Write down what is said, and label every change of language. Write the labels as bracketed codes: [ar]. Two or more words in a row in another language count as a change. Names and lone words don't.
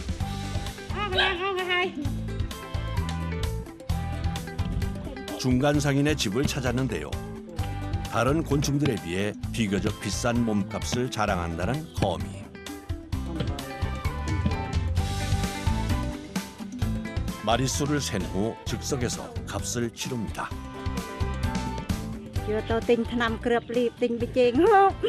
[ko] 중간 상인의 집을 찾았는데요. 다른 곤충들에 비해 비교적 비싼 몸값을 자랑한다는 거미. 마리수를 센 후 즉석에서 값을 치릅니다. [km] យកទៅទិញថ្នាំគ្រាប់លីបទិញប៊ីចេងហូប